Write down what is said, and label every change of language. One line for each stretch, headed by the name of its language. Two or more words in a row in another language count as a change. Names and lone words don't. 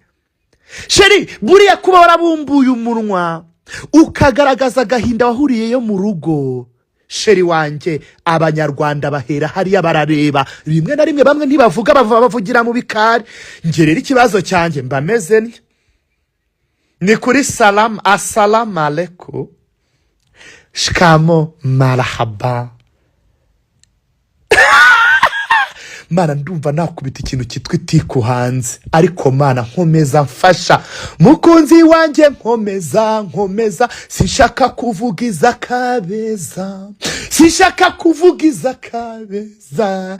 Kinyarwanda: Sheri buriya kuba warabumbuye umunwa ukagaragaza gahinda wahuriyeyo mu rugo, sheri wanjye abanyarwanda bahera hariya barareba, rimwe na rimwe bamwe ntibavuga bavugira mu bikari. Nge rero ikibazo cyanjye mbameze ni kuri salam,
Arabic: السلام عليكم,
Swahili: shikamo, marahaba.
Kinyarwanda: Mana ndumva nakubita ikintu kitwa itiku hanze, ariko Mana nkomeza mfasha mukunzi wanjye, nkomeza sinshaka kuvugiza Kabeza, sinshaka kuvugiza Kabeza.